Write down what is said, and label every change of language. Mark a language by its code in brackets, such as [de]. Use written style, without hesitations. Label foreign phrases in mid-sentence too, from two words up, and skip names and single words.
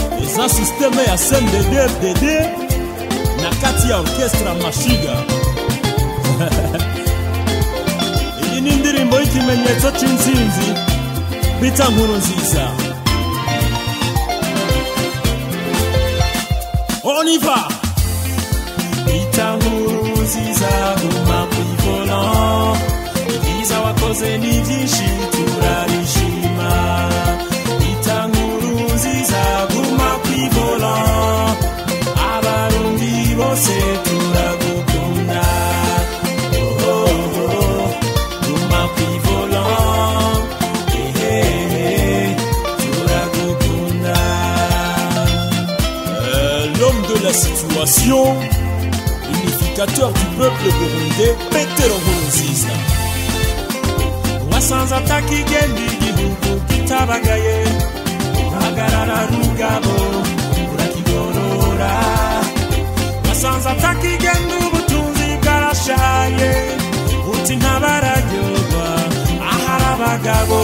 [sw] za systeme ya CNDD-FDD na kati ya orchestra Mashiga. [rn] Iyi ni indirimbo y'ikimenyetso c'intsinzi bita Nkurunziza. [fr] On y va. [rn] Bita Nkurunziza guma kw'ivolant, ibyiza wakoze ni byinshi turabishima. Bita Nkurunziza guma kw'ivolant, abarundi bose turagukunda. Guma kw'ivolant, turagukunda. [fr] L'homme de la situation, unificateur du peuple burundais, Petero Nkurunziza. [rn] Wasanze atakigenda igihugu kitabagaye, uhagarara rugabo urakigorora. Wasanze atakigenda ubutunzi bwarashaye, uti ntabararyoba ahari abagabo.